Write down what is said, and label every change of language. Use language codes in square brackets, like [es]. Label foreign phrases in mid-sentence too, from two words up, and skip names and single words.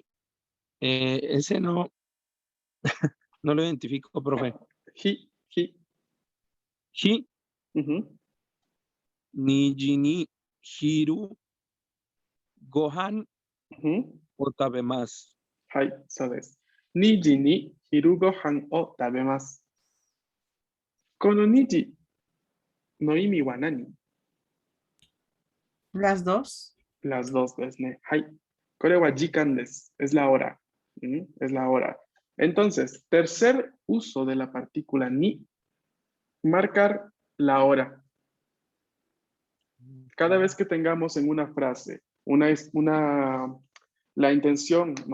[es] Ese no, no lo identifico, profe. [ja] Hi. Hi, [es] Ujú, [ja] 2時に、昼、ご飯, [es] ujú. [ja] Otabemasu. はい、そうです。2時に昼ご飯を食べます。この2時の意味は何？ [es] Las dos. Las dos [ja] ですね。はい。これは時間です。 [es] Es la hora. Es la hora. Entonces, tercer uso de la partícula ni, marcar la hora. Cada vez que tengamos en una frase la intención, ¿no?